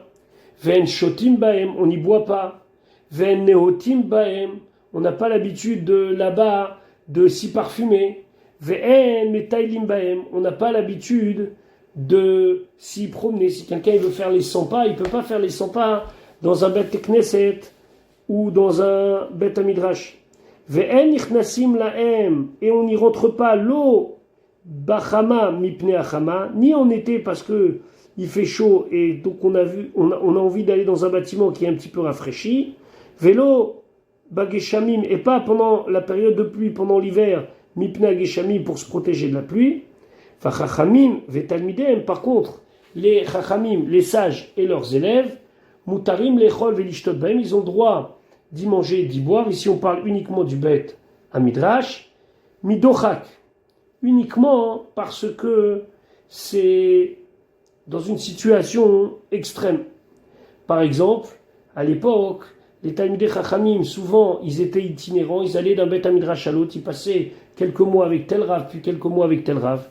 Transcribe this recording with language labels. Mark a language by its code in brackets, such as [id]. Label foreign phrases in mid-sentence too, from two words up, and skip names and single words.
[he] ואין שותין בהם, [fr] on n'y boit pas. [he] ואין נאותין בהם, [fr] on n'a pas l'habitude de là-bas de s'y parfumer. [he] ואין מטיילין בהם, [fr] on n'a pas l'habitude de s'y promener. Si quelqu'un veut faire les 100 pas, il ne peut pas faire les 100 pas dans un [he] בית כנסת [fr] ou dans un [he] בית מדרש. ואין נכנסין להם, [fr] et on n'y rentre pas l'eau [he] בחמה מפני החמה, [fr] ni en été parce que il fait chaud et donc on a envie d'aller dans un bâtiment qui est un petit peu rafraîchi. [he] ולא בגשמים, [fr] et pas pendant la période de pluie, pendant l'hiver, [he] מפני גשמים, [fr] pour se protéger de la pluie. [he] חכמים ותלמידיהם, [fr] par contre, les chachamim, les sages et leurs élèves, [he] מותרים לאכול ולשתות בהם, [fr] ils ont le droit d'y manger et d'y boire. Ici, on parle uniquement du bet à midrash, midochak, uniquement parce que c'est dans une situation extrême. Par exemple, à l'époque, les [he] תלמידי חכמים, [fr] souvent, ils étaient itinérants, ils allaient d'un bet à midrash à l'autre, ils passaient quelques mois avec tel rav, puis quelques mois avec tel rav.